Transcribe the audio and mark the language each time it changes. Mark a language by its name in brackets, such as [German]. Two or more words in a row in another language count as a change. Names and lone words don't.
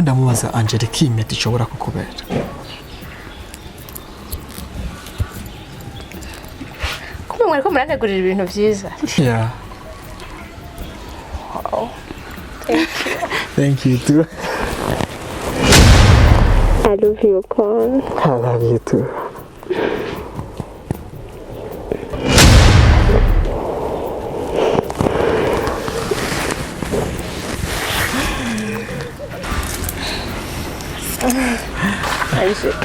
[Rundi] ndamubaza Angela ko impeta ishobora kukubera kumwe mwariko murantegurira ibintu vyiza [English] yeah wow. Thank you too I love you Con I love you too Magnifique.